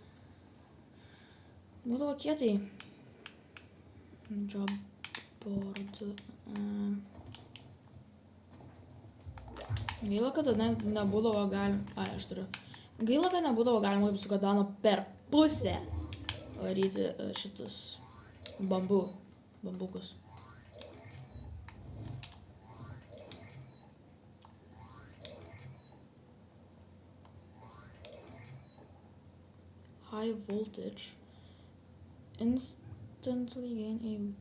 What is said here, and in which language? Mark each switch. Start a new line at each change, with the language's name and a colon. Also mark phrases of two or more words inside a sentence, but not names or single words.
Lithuanian: Būdavo kietai.
English: Job board.
Lithuanian: Gaila, kad nebūdavo galima... Aš turiu. Gaila, kad nebūdavo galima su katana per pusę varyti šitus bambukus.
English: High voltage. Instantly gain a...